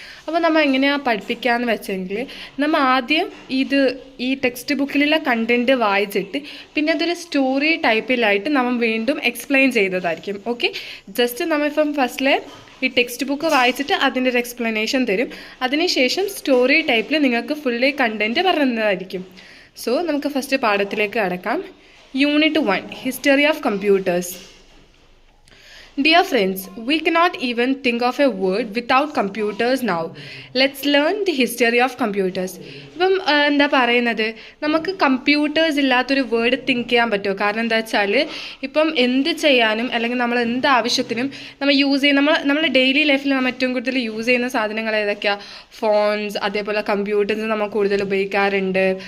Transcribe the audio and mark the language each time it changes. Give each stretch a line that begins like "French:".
Malayalam: അപ്പോൾ നമ്മൾ എങ്ങനെയാണ് പഠിപ്പിക്കാമെന്ന് വെച്ചെങ്കിൽ, നമ്മൾ ആദ്യം ഈ ടെക്സ്റ്റ് ബുക്കിലുള്ള കണ്ടൻറ്റ് വായിച്ചിട്ട് പിന്നെ അതൊരു സ്റ്റോറി ടൈപ്പിലായിട്ട് നമ്മൾ വീണ്ടും എക്സ്പ്ലെയിൻ ചെയ്തതായിരിക്കും. ഓക്കെ, ജസ്റ്റ് നമ്മളിപ്പം ഫസ്റ്റിലെ ഈ ടെക്സ്റ്റ് ബുക്ക് വായിച്ചിട്ട് അതിൻ്റെ ഒരു എക്സ്പ്ലനേഷൻ തരും. അതിനുശേഷം സ്റ്റോറി ടൈപ്പിൽ നിങ്ങൾക്ക് ഫുള്ളി കണ്ടൻറ്റ് പറയുന്നതായിരിക്കും. സോ നമുക്ക് ഫസ്റ്റ് പാഠത്തിലേക്ക് കടക്കാം.
English: Unit 1, history of computers. Dear friends, we cannot even think of a word without computers now. Let's learn the history of computers.
Malayalam: ഇപ്പം എന്താ പറയുന്നത്, നമുക്ക് കമ്പ്യൂട്ടേഴ്സ് ഇല്ലാത്തൊരു വേർഡ് തിങ്ക് ചെയ്യാൻ പറ്റുമോ? കാരണം എന്താ വെച്ചാൽ ഇപ്പം എന്ത് ചെയ്യാനും അല്ലെങ്കിൽ നമ്മൾ എന്ത് ആവശ്യത്തിനും നമ്മൾ യൂസ് ചെയ്യുന്ന നമ്മുടെ ഡെയിലി ലൈഫിൽ നമ്മൾ ഏറ്റവും കൂടുതൽ യൂസ് ചെയ്യുന്ന സാധനങ്ങൾ ഏതൊക്കെയാണ്? ഫോൺസ്, അതേപോലെ കമ്പ്യൂട്ടേഴ്സ് നമ്മൾ കൂടുതൽ ഉപയോഗിക്കാറുണ്ട്.